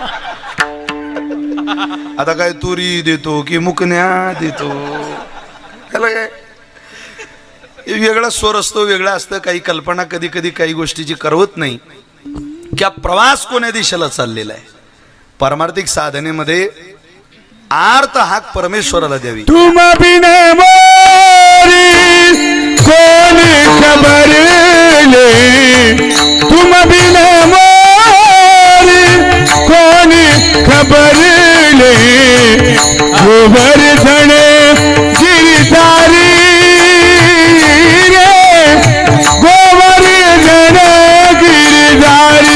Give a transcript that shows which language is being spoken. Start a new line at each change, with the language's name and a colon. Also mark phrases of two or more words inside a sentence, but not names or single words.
Marathi: आता काय तुरी देतो की मुकण्या देतो? त्याला काय वेगळा स्वर असतो, वेगळा असतं. काही कल्पना कधी कधी काही गोष्टीची करवत नाही. क्या प्रवास कोण्या दिशेला चाललेला आहे? पारमार्थिक साधनेमध्ये आर्त हाक परमेश्वराला द्यावी.
Hindi: तुम बिन मोरी कोण खबर ले, तुम बिन मोरी कोण खबर ले, गोवर्धन गिरधारी रे, गोवर्धन गिरधारी.